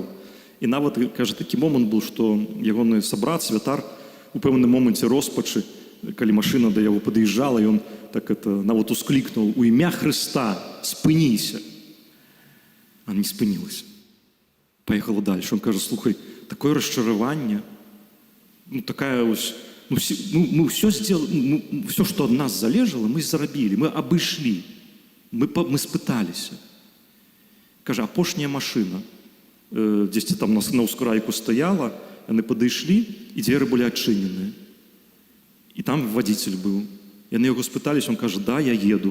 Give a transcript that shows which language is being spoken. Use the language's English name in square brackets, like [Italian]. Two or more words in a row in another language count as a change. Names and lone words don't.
[Belarusian] І нават, кажа, такі момант быў, што ягоны сабрат, святар, у пэўным моманце роспачы, калі машына да яго падыязджала, ён так нават усклікнуў: «У імя Хрыста, спыніся!» А не спынілася. Паехала дальше. Он кажа, слухай, такое расчараванне, такая ось, мы ўсё сделали, все, што ад нас залежала, мы зарабілі, мы абышлі, мы спыталіся. Кажа, апошняя машына дзесьці там на ўскрайку стаяла, яны падышлі, і дзверы былі адчыненыя. І там вадзіцель быў. Яны яго спыталіся, он кажа, да, я еду.